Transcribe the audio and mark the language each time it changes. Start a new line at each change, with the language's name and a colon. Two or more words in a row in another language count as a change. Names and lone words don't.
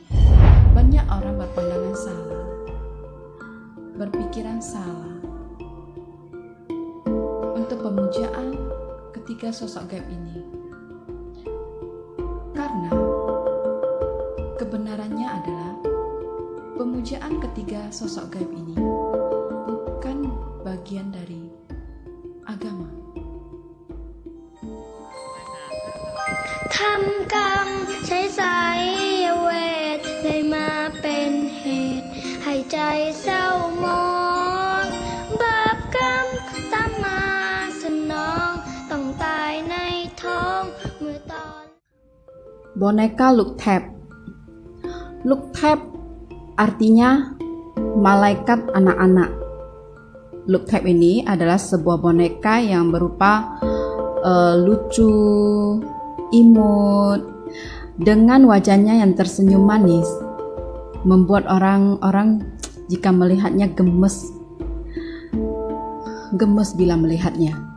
Indonesian: Banyak orang berpandangan salah, berpikiran salah untuk pemujaan ketiga sosok gaib ini, karena kebenarannya adalah pemujaan ketiga sosok gaib ini bukan bagian dari agama.
Thai: ทำกรรมใช้สายเวทเลยมาเป็นเหตุให้ใจเศร้าหมองบาปกรรมตามมาสนองต้องตายในท้องเมื่อตอน
Indonesian: Boneka Luthep. Luthep artinya malaikat anak-anak. Luthep ini adalah sebuah boneka yang berupa lucu, imut, dengan wajahnya yang tersenyum manis, membuat orang-orang jika melihatnya gemes bila melihatnya.